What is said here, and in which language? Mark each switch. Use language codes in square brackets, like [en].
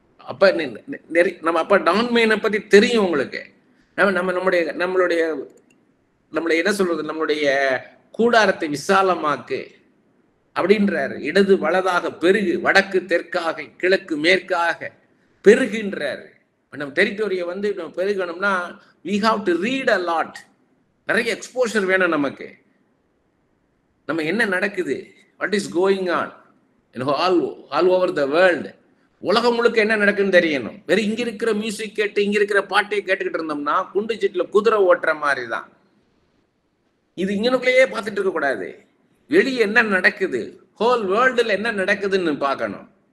[ta] அப்ப நம்ம அப்ப டான்மேனை பத்தி தெரியும் உங்களுக்கு. நம்மளுடைய என்ன சொல்றது, நம்மளுடைய கூடாரத்தை விசாலமாக்கு அப்படின்றாரு. இடது வலதாக பெருகு, வடக்கு தெற்காக கிழக்கு மேற்காக பெருகுன்றாரு. நம்ம டெரிட்டோரியை நம்ம பெருகணும்னா [en] we have to read a lot. [ta] நிறைய எக்ஸ்போஷர் வேணும் நமக்கு. நம்ம என்ன நடக்குது, [en] what is going on all over the world, [ta] உலகம் முழுக்க என்ன நடக்குன்னு தெரியணும். வெறும் இங்க இருக்கிற மியூசிக் கேட்டு இங்க இருக்கிற பாட்டையை கேட்டுக்கிட்டு இருந்தோம்னா குண்டு சீட்டுல குதிரை ஓட்டுற மாதிரி தான். இது இங்கனுக்குள்ளேயே பார்த்துட்டு இருக்க கூடாது, வெளியே என்ன நடக்குது, ஹோல் வேர்ல்டுல என்ன நடக்குதுன்னு பார்க்கணும்.